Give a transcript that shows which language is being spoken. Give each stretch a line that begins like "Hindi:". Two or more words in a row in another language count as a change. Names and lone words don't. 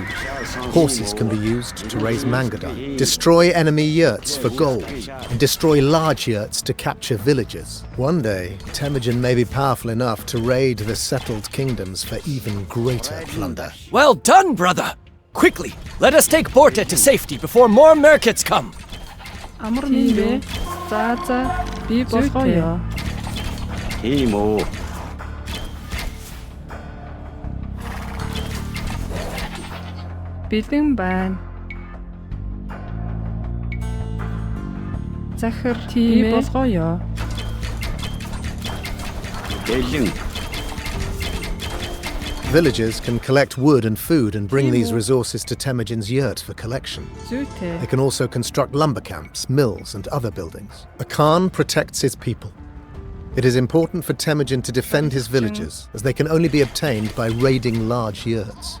English: Horses can be used to raise mangadai. Destroy enemy yurts for gold, and destroy large yurts to capture villages. One day, Temujin may be powerful enough to raid the settled kingdoms for even greater plunder. Well done, brother! Quickly, let us take Borte to safety before more Merkits come!
Mongolian: Бэлэн байна. Захир тийм болгоё.
English: Villagers can collect wood and food and bring these resources to Temujin's yurt for collection. They can also construct lumber camps, mills, and other buildings. A Khan protects his people. It is important for Temujin to defend his villages, as they can only be obtained by raiding large yurts.